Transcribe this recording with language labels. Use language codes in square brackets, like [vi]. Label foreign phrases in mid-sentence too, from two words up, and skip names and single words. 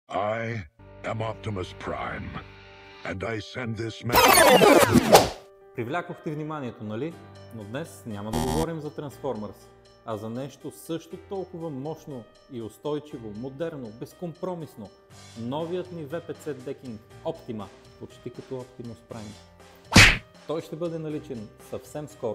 [en] I am Optimus Prime, and I send this message. [bg] Привлякох ти вниманието, нали? Но днес няма да говорим за Transformers, а за нещо също толкова мощно и устойчиво, модерно, безкомпромисно. Новият ни VPC Decking Optima, почти като Optimus Prime. Той ще бъде наличен съвсем скоро.